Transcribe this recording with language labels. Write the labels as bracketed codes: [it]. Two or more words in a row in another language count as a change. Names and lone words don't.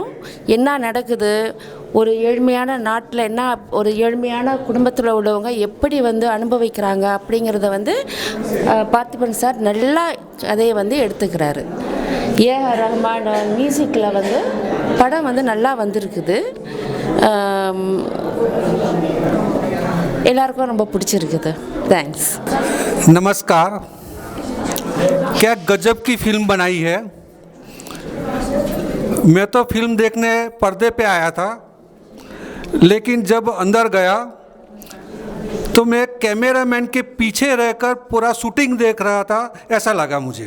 [ta] என்ன நடக்குது, ஒரு ஏழ்மையான நாட்டில் என்ன, ஒரு ஏழ்மையான குடும்பத்தில் உள்ளவங்க எப்படி வந்து அனுபவிக்கிறாங்க அப்படிங்கிறத வந்து பார்த்திபன் சார் நல்லா கதையை வந்து எடுத்துக்கிறாரு. ஏஆர் ரஹ்மான் மியூசிக்கில் வந்து படம் வந்து நல்லா வந்திருக்குது. எல்லாருக்கும் ரொம்ப பிடிச்சிருக்குது. தேங்க்ஸ். [hi] नमस्कार। क्या गजब की फिल्म बनाई है। मैं तो फिल्म देखने पर्दे पे आया था, लेकिन जब अंदर गया तो मैं कैमरामैन के पीछे रहकर पूरा शूटिंग देख रहा था, ऐसा लगा मुझे।